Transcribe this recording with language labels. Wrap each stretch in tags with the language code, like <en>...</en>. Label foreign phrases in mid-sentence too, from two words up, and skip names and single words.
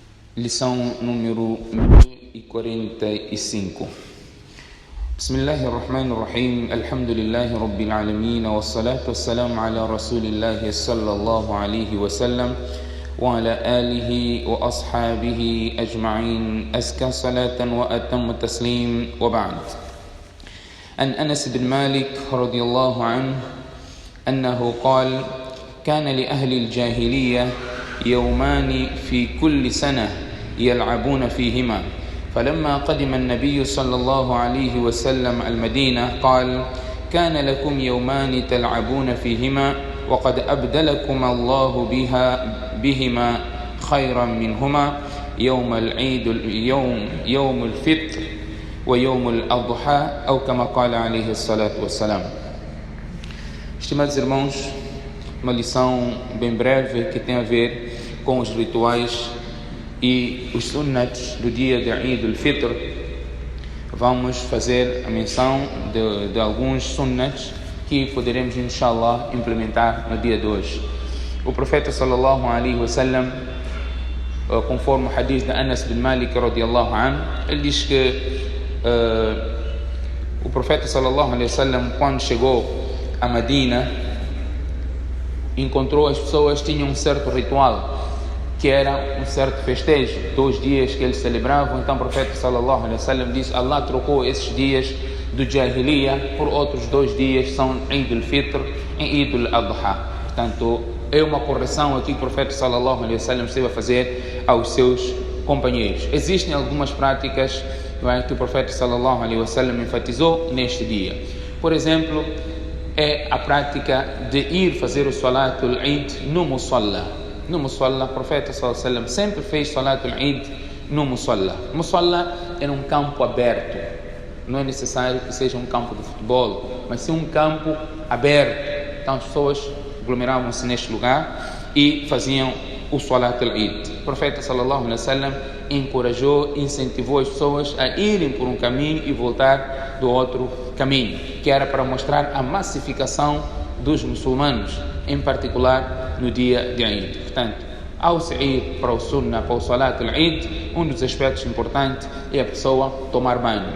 <pt>Lição número 1045.</pt> <ar>بسم الله الرحمن الرحيم. الحمد لله رب العالمين. والصلاة والسلام على رسول الله صلى الله عليه وسلم وعلى آله وأصحابه أجمعين. أزكى صلاة وأتم تسليم وبعد. عن أنس بن مالك رضي الله عنه أنه قال كان لأهل الجاهلية يومان في كل سنة يلعبون فيهما فلما قدم النبي صلى الله عليه وسلم المدينة قال كان لكم يومان تلعبون فيهما وقد أبدلكم الله بهما خيرا منهما يوم العيد يوم الفطر ويوم الأضحى أو كما قال عليه الصلاة والسلام.</ar> <pt>Estimados irmãos, uma lição bem breve que tem a ver com os rituais e os sunnats do dia de Eid al-Fitr. Vamos fazer a menção de alguns sunnats que poderemos, inshallah, implementar no dia de hoje. O profeta</pt> <ar>صلى الله عليه وسلم,</ar> <pt>conforme o hadith de Anas bin Malik</pt> <ar>رضي الله عنه,</ar> <pt>ele diz que o profeta</pt> <ar>صلى الله عليه وسلم,</ar> <pt>quando chegou a Medina, encontrou as pessoas tinham um certo ritual, que era um certo festejo, 2 dias que eles celebravam. Então o profeta</pt> <ar>صلى الله عليه وسلم</ar> <pt>disse: Allah trocou esses dias do Jahiliyyah por outros 2 dias, são Eid al-Fitr e Eid al-Adha. Portanto, é uma correção aqui que o profeta</pt> <ar>صلى الله عليه وسلم</ar> <pt>esteve a fazer aos seus companheiros. Existem algumas práticas que o profeta</pt> <ar>صلى الله عليه وسلم</ar> <pt>enfatizou neste dia. Por exemplo, é a prática de ir fazer o</pt> <ar>صلاة العيد</ar> <pt>no Musalla. No Musalla, o profeta</pt> <ar>صلى الله عليه وسلم</ar> <pt>sempre fez</pt> <ar>صلاة العيد</ar> <pt>no Musalla. Musalla era um campo aberto. Não é necessário que seja um campo de futebol, mas sim um campo aberto. Então as pessoas aglomeravam-se neste lugar e faziam o</pt> <ar>صلاة العيد.</ar> <pt>O profeta</pt> <ar>صلى الله عليه وسلم</ar> <pt>encorajou, incentivou as pessoas a irem por um caminho e voltar do outro caminho, que era para mostrar a massificação dos muçulmanos, em particular no dia de Eid. Portanto, ao se ir para o Sunnah, para o</pt> <ar>صلاة العيد,</ar> <pt>um dos aspectos importantes é a pessoa tomar banho.</pt>